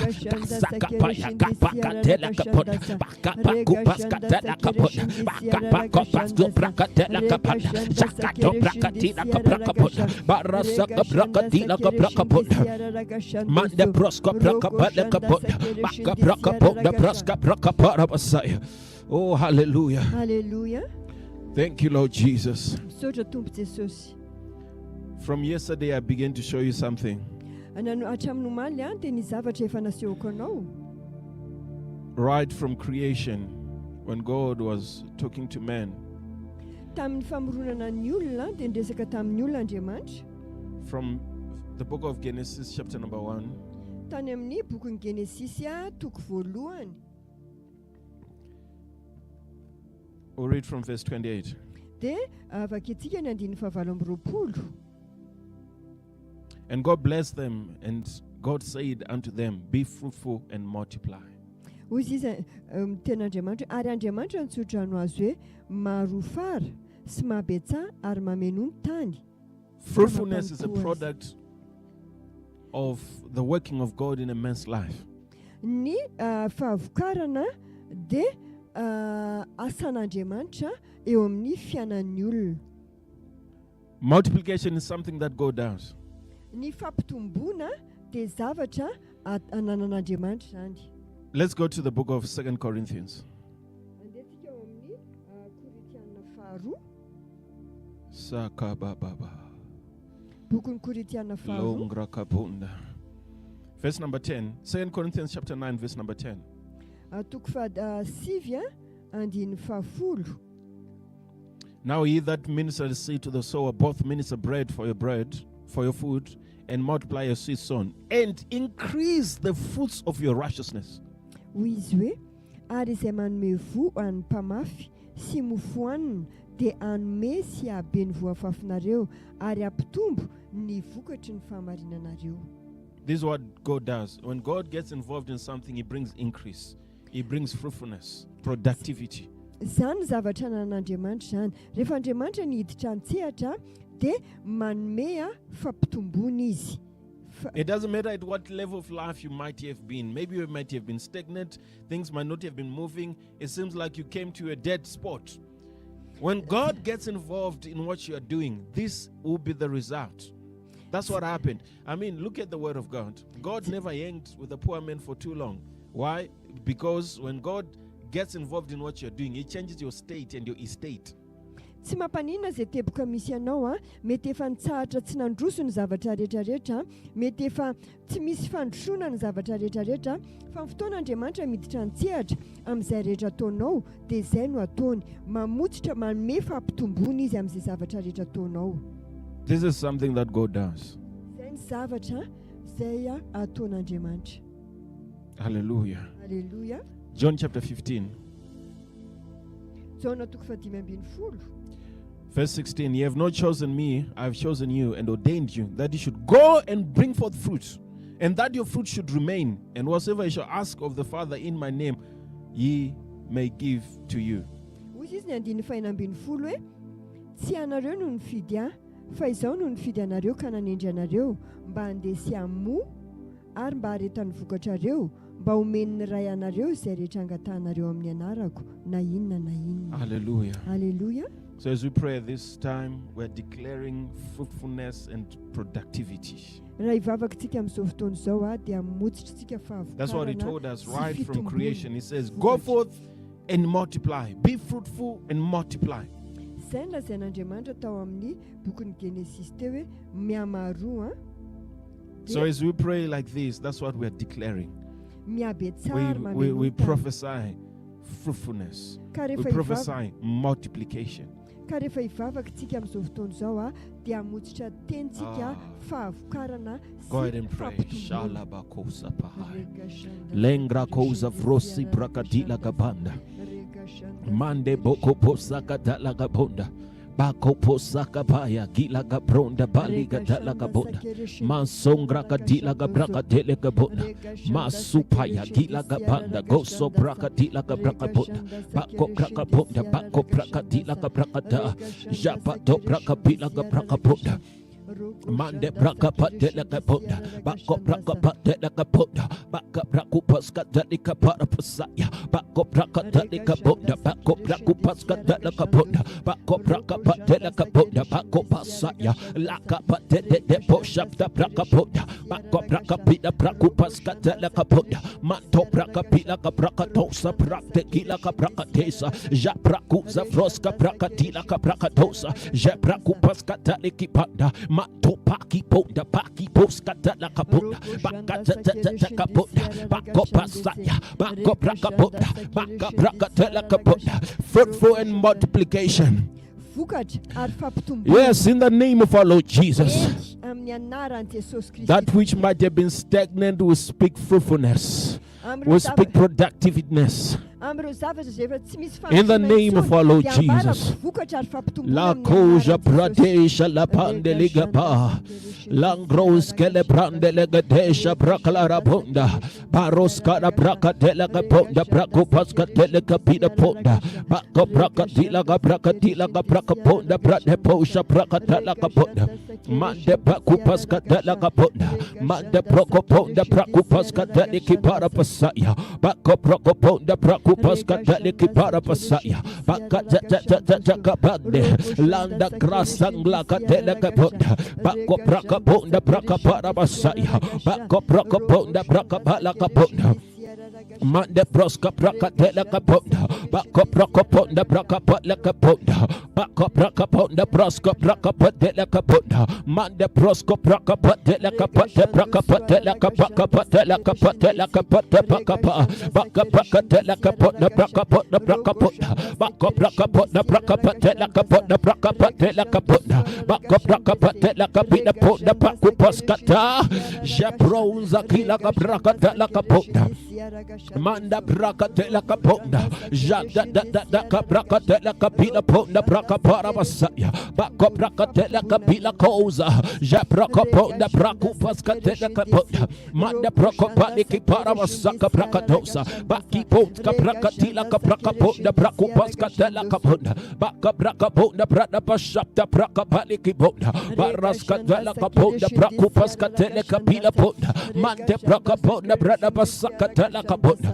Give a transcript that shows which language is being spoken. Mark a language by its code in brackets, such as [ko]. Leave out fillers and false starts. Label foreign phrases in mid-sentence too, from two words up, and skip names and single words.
[en] Kasaka paya kapakatele kaponda. Baka pakupaskatele kaponda. Baka pakupaskatele brakatele kaponda. Zakato brakatila kabrakapota. Barasaka brakatila kabrakapota. Manda proska brakapale kapota. Baka brakaponda praska brakapara basaya. Oh, hallelujah. Hallelujah. Thank you, Lord Jesus. [mg] Misaotra Tompo Jesosy. [en] From yesterday, I began to show you something. [mg] Hatramin'ny omaly dia ny zavatra efa nasehoko anao. [en] Right from creation, when God was talking to man. [mg] Tamin'ny famoronana ny olona dia niresaka tamin'ny olona Andriamanitra. [en] From the book of Genesis, chapter number 1. [mg] Tany amin'ny bokin'ny Genesisy toko voalohany. [en] We'll read from verse 28. [mg] Dia vakentsika ny 29. [en] And God blessed them, and God said unto them, Be fruitful and multiply. [mg] Hoy izy ten'Andriamanitra, ary Andriamanitra nitsodrano azy hoe marofara sy mabetsaha ary mameno ny tany. [en] Fruitfulness is a product of the working of God in a man's life. [mg] Ny fahavokarana dia asan'Andriamanitra eo amin'ny fiainan'ny olona. [en] Multiplication is something that God does. [mg] Ny fampitomboana dia zavatra ananan'Andriamanitra zany. [en] Let's go to the book of 2 Corinthians. [mg] Andehantsika eo amin'ny Korintiana faharoa. Sakabababa. Bokin'ny Korintiana faharoa. Longrakapunda. [en] Verse number 10. 2 Corinthians chapter 9, verse number 10. [mg] Toko sivy andiny fahafolo. [en] Now he that ministers seed to the sower both minister bread, for your food, and multiply your seed sown, and increase the fruits of your righteousness. Hoy izy hoe, ary izay manome vo an'ny mpamafy sy mofo anina dia anome sy ahabe ny voafafinareo ary ampitombo ny vokatry ny fahamarinanareo. This is what God does. When God gets involved in something, he brings increase. He brings fruitfulness, productivity. [mg] Zany zavatra anan'Andriamanitra zany. Rehefa Andriamanitra niditra an-tsehatra dia manome fampitomboana izy. [en] It doesn't matter at what level of life you might have been. Maybe you might have been stagnant. Things might not have been moving. It seems like you came to a dead spot. When God gets involved in what you are doing, this will be the result. That's what happened. I mean, look at the word of God. God never hanged with a poor man for too long. Why? Because when God gets involved in what you're doing, it changes your state and your estate. [mg] Tsy mampanina izay teboka misy anao mety efa nitsahatra tsy nandroso ny zavatra rehetrarehetra, mety efa tsy misy fandrosoana ny zavatra rehetrarehetra, fa ny fotoan'Andriamanitra miditra an-tsehatra amin'izay rehetra ataonao dia izay no ataony, mamotsitra manome fampitomboana izy amin'izay zavatra rehetra ataonao. [en] This is something that God does. [mg] Izay ny zavatra izay ataon'Andriamanitra. [en] Hallelujah. Hallelujah. John chapter 15. [mg] John toko 15. [en] Verse 16, ye have not chosen me, I have chosen you and ordained you, that you should go and bring forth fruit, and that your fruit should remain. And whatsoever you shall ask of the Father in my name, ye may give to you. [mg] Hoy izy ny andiny fahinambiny folo hoe tsy anareo no nifidy ahy fa izaho no nifidy anareo ka nanendry anareo mba handesy amo ary mba haretany vokatrareo mba homen'ny ray anareo izay rehetra angatahanareo amin'ny anarako na inona na inona. [en] Hallelujah. Hallelujah. So as we pray this time, we're declaring fruitfulness and productivity. [mg] Raha ivavakantsika amin'izao fotoana izao a dia motsitrantsika [en] That's what he [mg] fahavokarana [en] told us [mg] sy [en] right from [mg] fitombona. [en] creation. He says, go forth and multiply. Be fruitful and multiply. [mg] Izay ny lazain'Andriamanitra tao amin'ny bokin'ny Genesis teo hoe mihamaro [en] So as we pray like this, that's what we're declaring. [mg] miabe tsara [en] We prophesy fruitfulness. [mg] ka [en] We [mg] rehefa [en] prophesy multiplication. [mg] ka rehefa ivavakantsika amin'izao fotoana izao a dia motsitra tentsika fahavokarana [en] Go ahead and pray. Shalabakosa pahai. Lengra kosa vrosi brakadila gabanda. Mande boko posa kadala gabonda. Bako posa kabaya gila gabronda bali gadala gabonda. Mansongra kadila gabraka dele gabonda. Masupaya gila gabanda goso braka dila gabraka bonda. Bako braka bonda bako braka dila gabraka da. Japato braka bila gabraka bonda. Mande braka patela kaponda, bako braka patela kaponda, baka braku paska dalika para pasaya, bako braka dalika ponda, bako braku paska dalika ponda, bako braka patela kaponda, bako pasaya, laka patele de poshafta braka ponda, bako braka pila braku paska dalika ponda, manto braka pila ka braka tosa brakte kila ka braka tesa, ja braku za froska braka tila ka braka tosa, ja braku paska daliki panda. Topaki ponda paki poska la kaponda baka kaponda bako pasaya bako braka ponda baka braka tela kaponda. Fruitful and multiplication. Yes, in the name of our Lord Jesus. That which might have been stagnant will speak fruitfulness, will speak productiveness. In the name of our Lord Jesus. La koja pradesha la pandeligaba. Langros kele brandelegedesha brakala bonda. Baroskara braka delega bonda. Brako paska delega pida bonda. Bako braka dilaga braka dilaga braka bonda. Brade posha braka delega bonda. Mande baku paska delega bonda. Mande broko bonda. Braku paska deliki para pasaya. Bako broko bonda. Braku paska deliki para pasaya. Baka jaka bande. Landa grasangla ka delega bonda. Bako braka bonda braka para pasaya. Bako broko bonda braka bala ka bonda. Mande proska braka tela kaponda, bako braka ponda braka patla kaponda, bako braka ponda proska braka patela kaponda, mande proska braka patela kapate braka patela kapaka patela kapatela kapate baka baka braka tela kaponda braka ponda braka ponda, bako braka ponda braka patela kaponda braka patela kaponda, bako braka patela kapina ponda baku paskata, jabronza kila braka tela kaponda. Manda braka tela kaponda, jada da braka tela kapila ponda braka para masaya, bako braka tela kapila koza, jabraka ponda braku paska tela kaponda, manda braka paliki para masaka braka dosa, baki ponda braka tila braka ponda braku paska tela kaponda, baka braka ponda brada pasapta braka paliki ponda, baraska tela kaponda braku paska tela kapila ponda, mande braka ponda brada pasaka tela kaponda.